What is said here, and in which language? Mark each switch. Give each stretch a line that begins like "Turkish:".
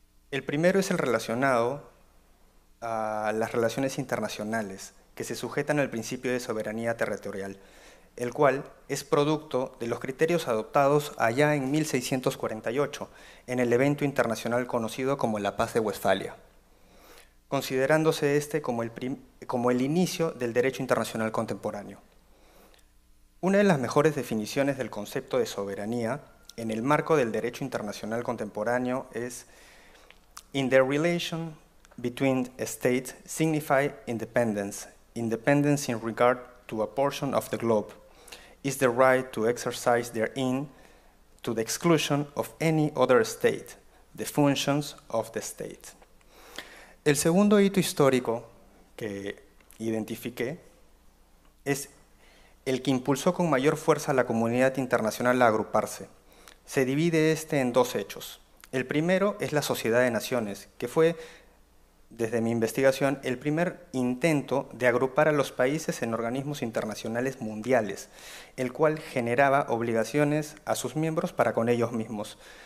Spanish: El primero es el relacionado a las relaciones internacionales que se sujetan al principio de soberanía territorial, el cual es producto de los criterios adoptados allá en 1648 en el evento internacional conocido como la Paz de Westfalia, considerándose este como el inicio del derecho internacional contemporáneo. Una de las mejores definiciones del concepto de soberanía en el marco del derecho internacional contemporáneo es
English: "In the relation between states signify independence. Independence in regard to a portion of the globe is the right to exercise therein to the exclusion of any other state, the functions of the state".
Spanish: El segundo hito histórico que identifiqué es el que impulsó con mayor fuerza a la comunidad internacional a agruparse. Se divide en 2 hechos. El primero es la Sociedad de Naciones, que fue, desde mi investigación, el primer intento de agrupar a los países en organismos internacionales mundiales, el cual generaba obligaciones a sus miembros para con ellos mismos.